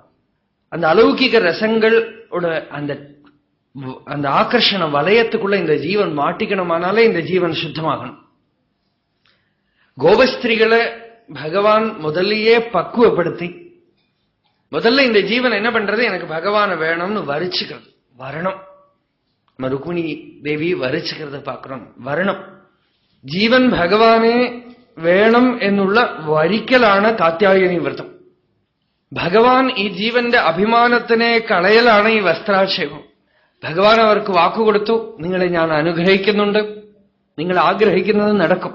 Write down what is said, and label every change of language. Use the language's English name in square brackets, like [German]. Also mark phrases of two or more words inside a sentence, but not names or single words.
[Tamil] அந்த அலௌகிக ரசங்களோட அந்த ஆகர்ஷண வலயத்துக்குள்ள இந்த ஜீவன் மாட்டிக்கணுமானாலே இந்த ஜீவன் சுத்தமாகணும். கோபஸ்திரிகளை பகவான் முதல்லயே பக்குவப்படுத்தி, முதல்ல இந்த ஜீவன் என்ன பண்றது, எனக்கு பகவான வேணும்னு வரிச்சுக்கிறது. வரணும். ருக்மிணி தேவி வரிச்சுக்கிறத பார்க்கிறோம். வரணும். [Malayalam] ജീവൻ ഭഗവാനെ വേണം എന്നുള്ള വരിക്കലാണ് കാത്യായനി വ്രതം. ഭഗവാൻ ഈ ജീവന്റെ അഭിമാനത്തിനെ കളയലാണ് ഈ വസ്ത്രാക്ഷേപം. ഭഗവാൻ അവർക്ക് വാക്കുകൊടുത്തു, നിങ്ങളെ ഞാൻ അനുഗ്രഹിക്കുന്നുണ്ട്, നിങ്ങൾ ആഗ്രഹിക്കുന്നത് നടക്കും.